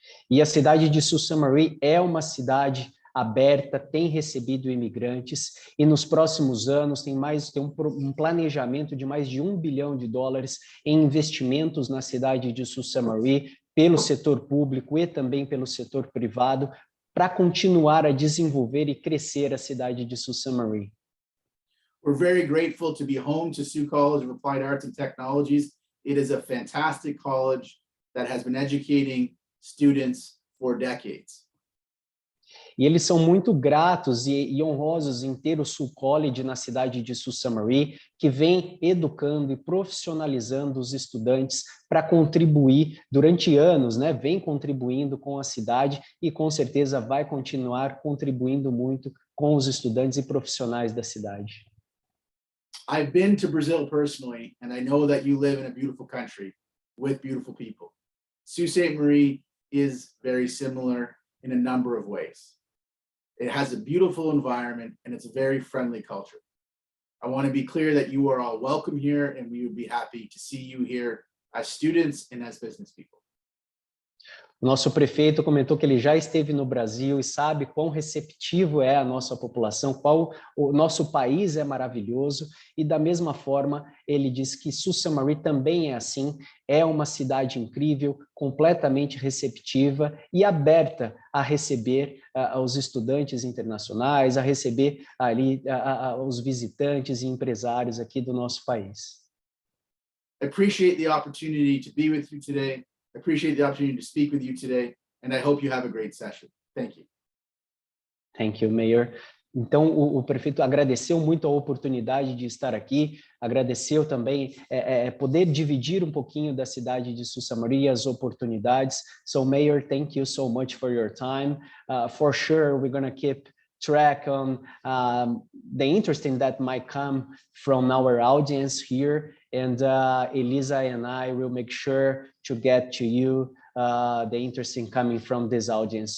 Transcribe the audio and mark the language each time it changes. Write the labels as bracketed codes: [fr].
[pt] E a cidade de Sault Ste. Marie é uma cidade aberta, tem recebido imigrantes, e nos próximos anos tem um planejamento de mais de $1 bilhão em investimentos na cidade de Sault Ste. Marie, pelo setor público e também pelo setor privado, para continuar a desenvolver e crescer a cidade de Sault Ste. Marie. [en] We're very grateful to be home to Sault College of Applied Arts and Technologies. It is a fantastic college that has been educating students for decades. [pt] E eles são muito gratos e honrosos em ter o Sault College na cidade de Sault Ste. Marie, que vem educando e profissionalizando os estudantes para contribuir durante anos, né? Vem contribuindo com a cidade e com certeza vai continuar contribuindo muito com os estudantes e profissionais da cidade. [en] I've been to Brazil personally, and I know that you live in a beautiful country with beautiful people. Sault Ste. Marie is very similar in a number of ways. It has a beautiful environment and it's a very friendly culture. I want to be clear that you are all welcome here, and we would be happy to see you here as students and as business people. [pt] O nosso prefeito comentou que ele já esteve no Brasil e sabe quão receptivo é a nossa população, qual o nosso país é maravilhoso, e da mesma forma ele disse que Sault Ste. Marie também é assim, é uma cidade incrível, completamente receptiva e aberta a receber os estudantes internacionais, a receber ali os visitantes e empresários aqui do nosso país. [en] I appreciate the opportunity to be with you today. I appreciate the opportunity to speak with you today, and I hope you have a great session. Thank you. Thank you, Mayor. [pt] Então, o prefeito agradeceu muito a oportunidade de estar aqui, agradeceu também poder dividir um pouquinho da cidade de Sault Ste. Marie, as oportunidades. [en] So, Mayor, thank you so much for your time. For sure, we're going to keep track on the interesting that might come from our audience here, and Elisa and I will make sure to get to you the interesting coming from this audience.